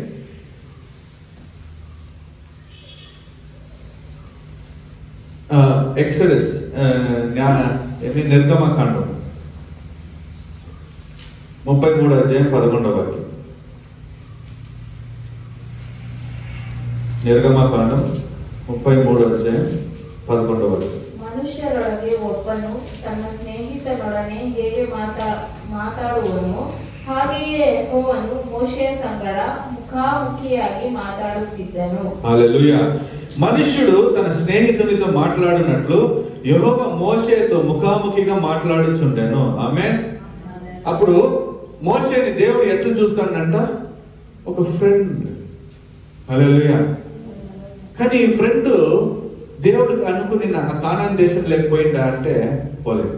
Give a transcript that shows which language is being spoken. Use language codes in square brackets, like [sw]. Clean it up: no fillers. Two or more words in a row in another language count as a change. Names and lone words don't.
[te] ఎక్సోడస్ నిర్గమకాండం 33వ అధ్యాయం 11వ వాక్యం. [kn] ನಿರ್ಗಮಕಾಂಡ 33వ ಅಧ್ಯಾಯ 11వ ವಾಕ್ಯ. ಮನುಷ್ಯರೊಳಗೆ ಒಬ್ಬನು ತನ್ನ ಸ್ನೇಹಿತನೊಡನೆ ಹೇಗೆ ಮಾತಾಡುವನೋ ಹಾಗೆಯೇ ಯೆಹೋವನು ಮೋಶೆಯ ಸಂಗಡ ಮುಖ ಮುಖಾಮುಖಿಯಾಗಿ ಮಾತಾಡುತ್ತಿದ್ದನು. [te] హల్లెలూయా. మనుష్యుడు తన స్నేహితునితో మాట్లాడినట్లు యెహోవా మోషేతో ముఖాముఖిగా మాట్లాడుచుండెను. ఆమేన్. అప్పుడు మోషేని దేవుడు ఎట్లా చూస్తాడంట? ఒక ఫ్రెండ్. హల్లెలూయా. కానీ ఈ ఫ్రెండ్ దేవుడికి అనుకుని ఆ కానాన్ దేశం లేకపోయిందా అంటే పోలేదు.